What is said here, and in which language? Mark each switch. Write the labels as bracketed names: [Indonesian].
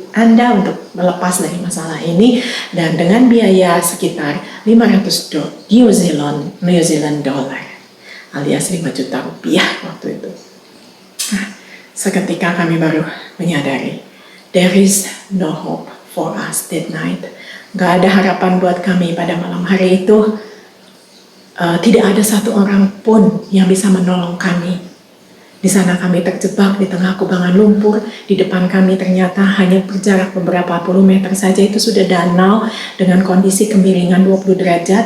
[Indonesian] Anda untuk melepas dari masalah ini, dan dengan biaya sekitar 500 New Zealand dollar alias 5 juta rupiah waktu itu. Seketika kami baru menyadari, [English] there is no hope for us that night. [Indonesian] Gak ada harapan buat kami pada malam hari itu. Tidak ada satu orang pun yang bisa menolong kami. Di sana kami terjebak di tengah kubangan lumpur. Di depan kami ternyata hanya berjarak beberapa puluh meter saja itu sudah danau dengan kondisi kemiringan 20 derajat.